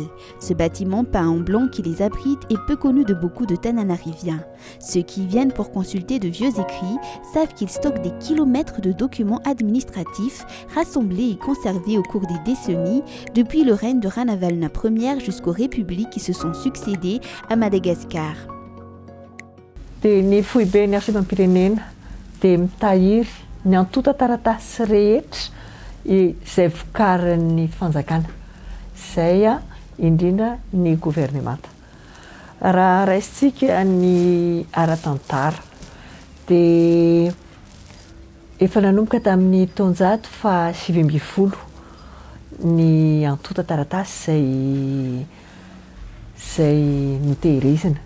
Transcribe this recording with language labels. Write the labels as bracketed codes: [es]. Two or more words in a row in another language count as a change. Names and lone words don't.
[fr] Ce bâtiment peint en blanc qui les abrite est peu connu de beaucoup de Tananariviens. Ceux qui y viennent pour consulter de vieux écrits savent qu'ils stockent des kilomètres de documents administratifs rassemblés et conservés au cours des décennies, depuis le règne de Ranavalona Ier jusqu'aux républiques qui se sont succédées à Madagascar. [mg] Ny foiben'ny archivam-pirenena dia mitahiry ny antota taratasy rehetra izay vokarin'ny fanjakana, izay indrindra ny gouvernemanta. Raha raisitsika ny ara-tantara dia efa nanomboka tamin'ny taonjato faha 20 ny antota taratasy izay notehirizina.